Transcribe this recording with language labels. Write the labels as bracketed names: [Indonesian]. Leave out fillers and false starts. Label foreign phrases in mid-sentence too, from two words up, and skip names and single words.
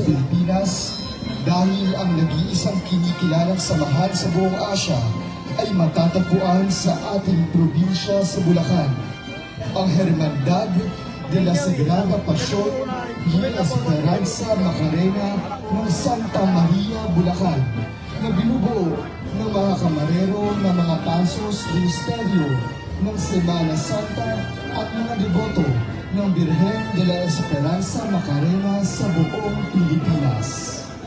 [Filipino] Pilipinas dahil ang nag-iisang kinikilalang samahan sa buong Asya ay matatagpuan sa ating probinsya sa Bulacan, ang Hermandad de la Sagrada Pasyon y Esperanza Macarena ng Santa Maria, Bulacan, na binubuo ng mga kamarero ng mga [Spanish] pasos de misteryo [Filipino] ng Semana Santa at mga deboto ng Birhen de la Esperanza Macarena sa buong Pilipinas.